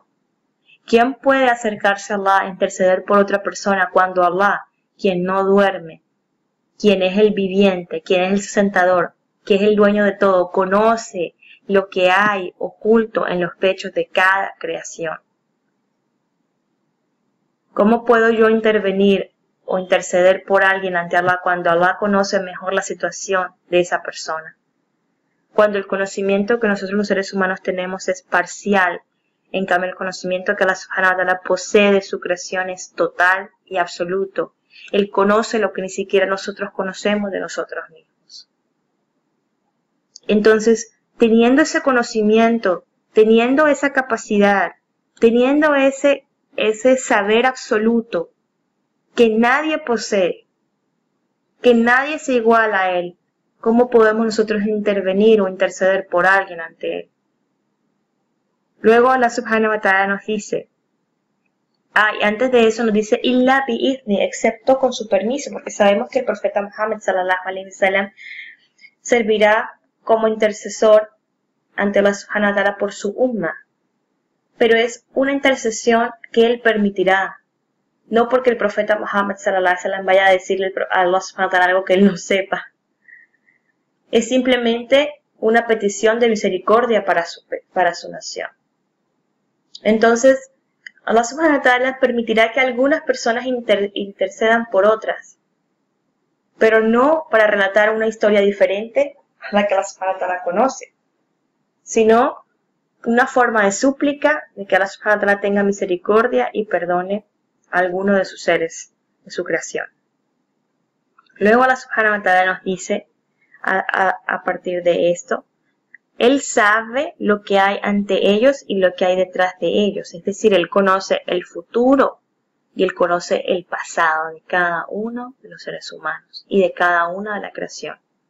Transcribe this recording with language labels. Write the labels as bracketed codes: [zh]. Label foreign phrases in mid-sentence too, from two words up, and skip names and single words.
[es] ¿Quién puede acercarse a Allah e interceder por otra persona cuando Allah, quien no duerme, quien es el viviente, quien es el sustentador, que es el dueño de todo, conoce lo que hay oculto en los pechos de cada creación? ¿Cómo puedo yo intervenir o interceder por alguien ante Allah cuando Allah conoce mejor la situación de esa persona? Cuando el conocimiento que nosotros los seres humanos tenemos es parcial, en cambio el conocimiento que Allah [ar] سبحانه وتعالى [es] posee de su creación es total y absoluto. Él conoce lo que ni siquiera nosotros conocemos de nosotros mismos. Entonces, teniendo ese conocimiento, teniendo esa capacidad, teniendo ese saber absoluto que nadie posee, que nadie se iguala a él, ¿cómo podemos nosotros intervenir o interceder por alguien ante él? Luego Allah [ar] سبحانه وتعالى [es] nos dice, y antes de eso nos dice, [ar] إلا بإذنه, [es] excepto con su permiso, porque sabemos que el profeta Muhammad [ar] صلى الله عليه وسلم [es] servirá como intercesor ante Allah [ar] سبحانه وتعالى [es] por su umma. Pero es una intercesión que él permitirá, no porque el profeta Muhammad [ar] صلى الله عليه وسلم [es] vaya a decirle a Allah [ar] سبحانه وتعالى [es] algo que él no sepa. Es simplemente una petición de misericordia para su nación. Entonces, Allah [ar] سبحانه وتعالى [es] permitirá que algunas personas intercedan por otras, pero no para relatar una historia diferente a la que Allah [ar] سبحانه وتعالى [es] conoce, sino una forma de súplica de que Allah [ar] سبحانه وتعالى [es] tenga misericordia y perdone a alguno de sus seres, de su creación. Luego Allah [ar] سبحانه وتعالى [es] nos dice, a partir de esto, Él sabe lo que hay ante ellos y lo que hay detrás de ellos. Es decir, Él conoce el futuro y Él conoce el pasado de cada uno de los seres humanos y de cada una de la creación.